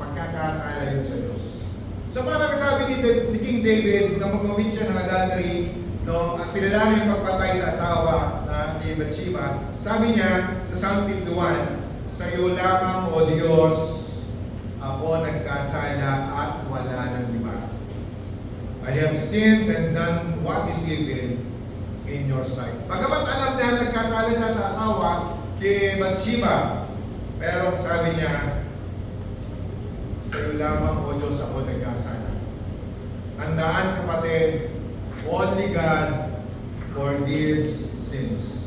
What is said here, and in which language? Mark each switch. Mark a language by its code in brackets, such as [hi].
[tl] Pagkakasala yun sa Diyos. So parang sabi ni King David na mag-commit siya ng adultery, no, at pinalala yung pagpatay sa asawa na ni Bathsheba, sabi niya sa Psalm 51, sa iyo lamang, O Diyos, ako nagkasala at wala ng iba. [en] I have sinned and done what is evil in your sight. [tl] Pagamat alam na nagkasala siya sa asawa kay Bathsheba, pero sabi niya, sa iyo lamang, O Diyos, ako nagkasala. Tandaan, kapatid, [en] only God forgives sins.